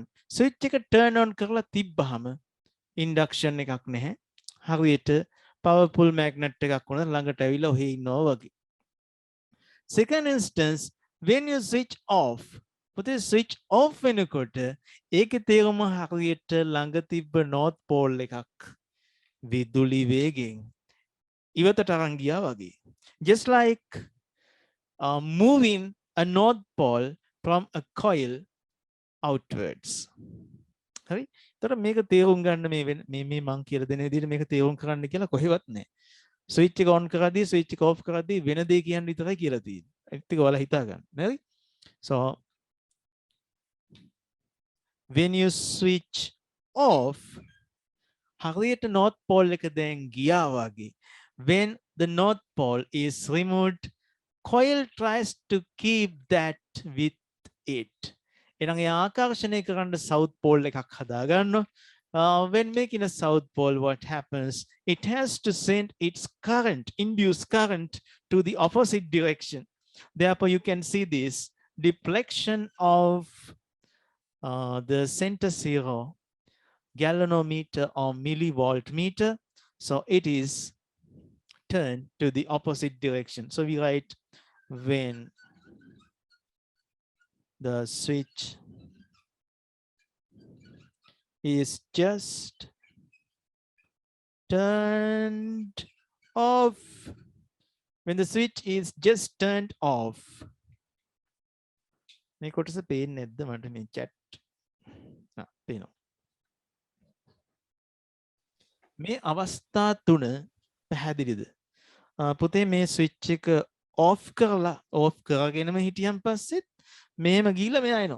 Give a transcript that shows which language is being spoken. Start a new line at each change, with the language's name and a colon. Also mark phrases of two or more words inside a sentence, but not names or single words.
Sinhala: Switch එක
English: turn on
Sinhala: කරලා තිබ්බහම induction එකක් නැහැ. හරියට
English: powerful magnet
Sinhala: එකක් වුණා ළඟට ඇවිල්ලා ඔහේ ඉන්නවා වගේ.
English: Second instance, when you switch off,
Sinhala: පුතේ
English: switch off
Sinhala: වෙනකොට ඒකේ තේරුම හරියට ළඟ තිබ්බ
English: north pole
Sinhala: එකක් විදුලි වේගෙන් ඉවතට අරන් ගියා වගේ.
English: Just like moving a north pole from a coil outwards.
Sinhala: හරි? ඒතර මේක තේරුම් ගන්න මේ මං කියලා දෙන විදිහට මේක තේරුම් කරන්න කියලා කොහෙවත් නැහැ. ස්විච් එක on කරද්දී ස්විච් එක off කරද්දී වෙන දේ කියන්න විතරයි කියලා තියෙන්නේ. ඒක ටික ඔයාලා හිතා ගන්න. හරි?
English: So when you switch off හරියට north pole
Sinhala: එක දැන් ගියා වගේ.
English: When the north pole is removed, coil tries to keep that with it.
Sinhala: එනං ඒ ආකර්ෂණය කරන්න
English: south pole
Sinhala: එකක් හදා ගන්නවා.
English: When making a south pole, what happens? It has to send its current, induced current, to the opposite direction. Therefore, you can see this deflection of the center zero galvanometer or millivolt meter. So it is turned to the opposite direction. So we write when the switch is just turned off. When the switch is just turned off.
Sinhala: මේ කොටස පේන්නේ නැද්ද මට මේ chat? පේනවා. මේ අවස්ථා තුන පැහැදිලිද? පුතේ මේ ස්විච් එක off කරගෙනම හිටියන් පස්සෙත් මෙහෙම ගිහිල්ලා මෙයා එනවා.